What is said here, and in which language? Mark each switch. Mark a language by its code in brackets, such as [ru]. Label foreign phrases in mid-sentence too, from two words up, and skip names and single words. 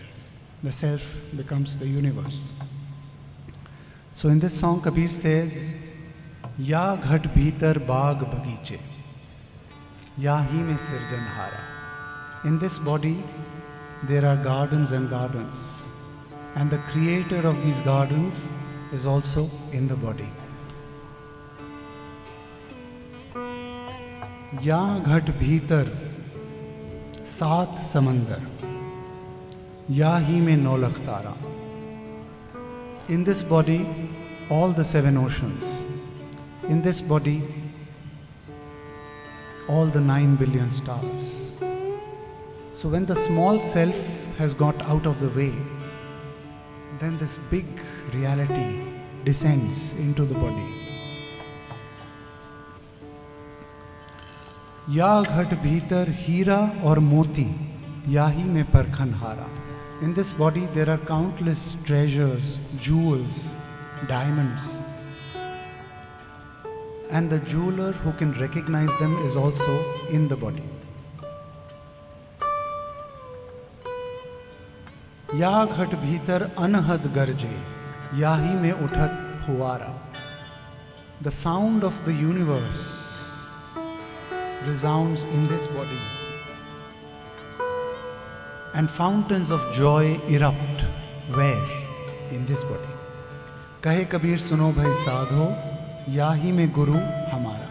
[en] The self becomes the universe. So in this song, Kabir says, [hi] या घट भीतर बाग बगीचे, या ही में सिरजनहारा. [en] In this body, there are gardens and gardens. And the creator of these gardens is also in the body. [hi] या घट भीतर सात समंदर, या ही में नौलख तारा. [en] In this body, all the seven oceans. In this body, all the 9 billion stars. So when the small self has got out of the way, then this big reality descends into the body. [hi] या घट भीतर हीरा और मोती, या ही में परखन हारा. [en] In this body there are countless treasures, jewels, diamonds. And the jeweler who can recognize them is also in the body. [hi] या घट भीतर अनहद गरजे, या ही में उठत फुवारा. [en] The sound of the universe resounds in this body, and fountains of joy erupt. Where? In this body. [hi] कहे कबीर सुनो भाई साधो, या ही में guru हमारा.